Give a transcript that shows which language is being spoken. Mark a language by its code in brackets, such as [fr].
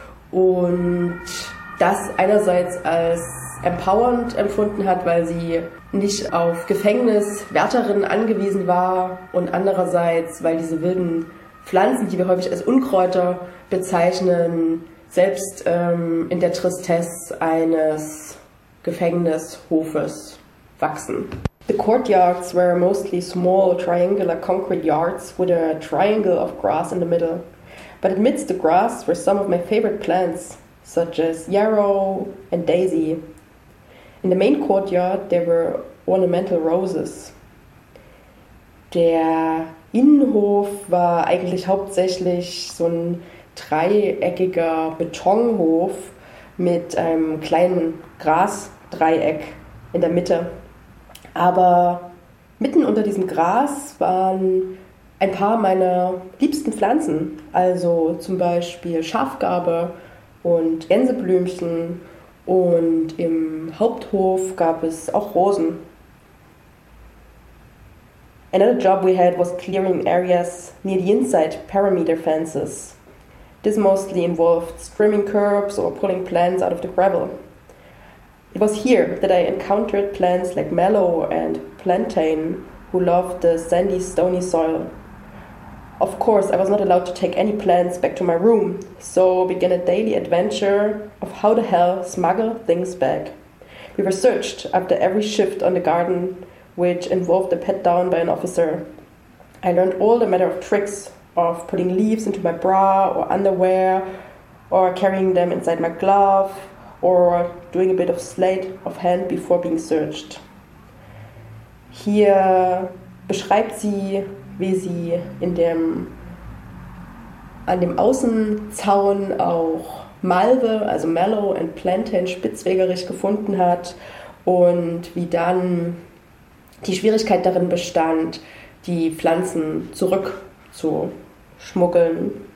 [de] Und das einerseits als empowernd empfunden hat, weil sie nicht auf Gefängniswärterinnen angewiesen war, und andererseits, weil diese wilden Pflanzen, die wir häufig als Unkräuter bezeichnen, selbst in der Tristesse eines Gefängnishofes wachsen. [en] The courtyards were mostly small triangular concrete yards with a triangle of grass in the middle. But amidst the grass were some of my favorite plants, such as yarrow and daisy. In the main courtyard there were ornamental roses. [de] Der Innenhof war eigentlich hauptsächlich so ein dreieckiger Betonhof mit einem kleinen Grasdreieck in der Mitte. Aber mitten unter diesem Gras waren ein paar meiner liebsten Pflanzen, also zum Beispiel Schafgarbe und Gänseblümchen, und im Haupthof gab es auch Rosen. [en] Another job we had was clearing areas near the inside perimeter fences. This mostly involved trimming curbs or pulling plants out of the gravel. It was here that I encountered plants like mallow and plantain, who loved the sandy, stony soil. Of course, I was not allowed to take any plants back to my room, so began a daily adventure of how the hell smuggle things back. We were searched after every shift on the garden, which involved a pat down by an officer. I learned all the matter of tricks of putting leaves into my bra or underwear, or carrying them inside my glove, or doing a bit of sleight of hand before being searched. [de] Hier beschreibt sie, wie sie an dem Außenzaun auch Malve, also [en] Mallow and Plantain, [de] spitzwegerisch gefunden hat und wie dann die Schwierigkeit darin bestand, die Pflanzen zurückzuschmuggeln.